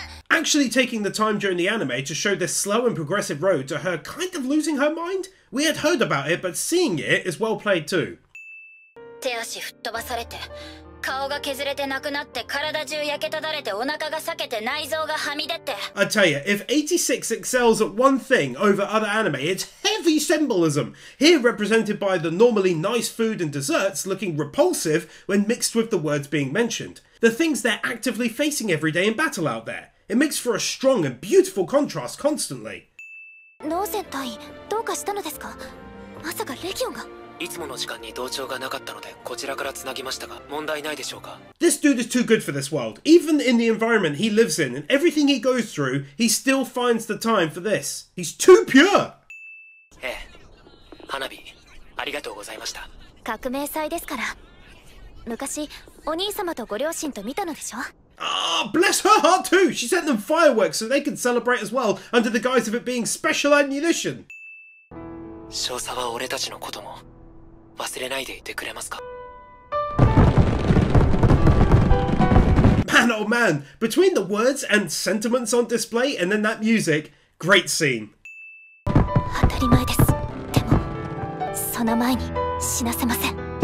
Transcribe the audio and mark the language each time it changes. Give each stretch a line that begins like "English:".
English: Actually taking the time during the anime to show this slow and progressive road to her kind of losing her mind? We had heard about it, but seeing it is well played too.
Japanese: 手足吹っ飛ばされて、顔が削れてなくなって体中焼けただれてお腹が裂けて内臓がはみ出て。
English: I tell you, if 86 excels at one thing over other anime, it's heavy symbolism. Here represented by the normally nice food and desserts looking repulsive when mixed with the words being mentioned. The things they're actively facing every day in battle out there. It makes for a strong and beautiful contrast constantly.
Japanese: ノーゼン隊員、どうかしたのですか？まさかレギオンが。いつもの時間に同調がなかったのでこちらからつなぎましたが問題ないでしょうか？
English: This dude is too good for this world. Even in the environment he lives in and everything he goes through, he still finds the time for this. He's too pure!
Japanese: ええ、花火ありがとうございました。革命祭ですから。昔お兄様とご両親と見たのでしょ？
English: Ah, bless her heart too! She sent them fireworks so they can celebrate as well, under the guise of it being special ammunition.
Japanese: 少佐は俺たちのことも忘れないでいてくれますか？
English: Man, oh man, between the words and sentiments on display and then that music, great scene.
Japanese: 当たり前です。でも、その前に死なせません。